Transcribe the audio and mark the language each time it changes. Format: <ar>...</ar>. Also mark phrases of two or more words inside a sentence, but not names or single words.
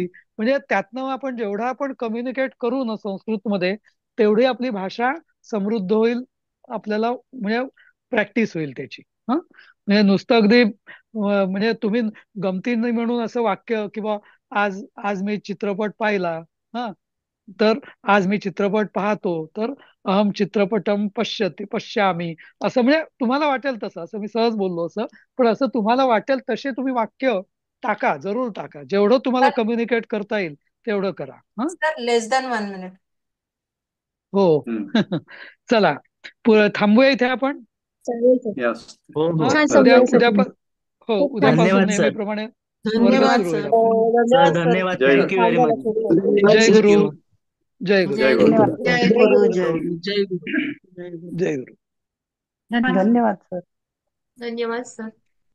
<mr>म्हणजे त्यातनं आपण जेवढा आपण कम्युनिकेट करू ना संस्कृतमध्ये, तेवढी आपली भाषा समृद्ध होईल. आपल्याला म्हणजे प्रॅक्टिस होईल त्याची. हा, म्हणजे नुसतं अगदी म्हणजे तुम्ही गमतीने म्हणून असं वाक्य किंवा आज आज मी चित्रपट पाहिला, हा, तर आज मी चित्रपट पाहतो, तर</mr> <sa>अहम चित्रपटम पश्यामी,</sa> <mr>असं म्हणजे तुम्हाला वाटेल तसं, असं मी सहज बोललो असं. पण असं तुम्हाला वाटेल तसे तुम्ही वाक्य टाका, जरूर टाका. जेवढं तुम्हाला सर कम्युनिकेट करता येईल तेवढं करा. हा,</mr> <en>sir less than 1 minute.</en> <mr>हो. चला, थांबूया इथे आपण. चालेल सर. यस. हो हा, हो. छान उद्या समजावलं सर उद्या तुम्ही. हो, खूप छान उद्यापासून धन्यवाद सर. नेहमीप्रमाणे वर्ग धन्यवाद सुरू होईल सर. आपला. सर धन्यवाद सर. धन्यवाद. जय थँक्यू गुरु. छान व्हेरी झालं मच. सर. जय गुरु. थँक्यू. जय गुरु. जय गुरु. धन्यवाद. जय जय गुरु. गुरु. जय जय गुरु. जय गुरु. जय गुरु. जय गुरु. धन्यवाद. धन्यवाद सर. धन्यवाद सर.</mr>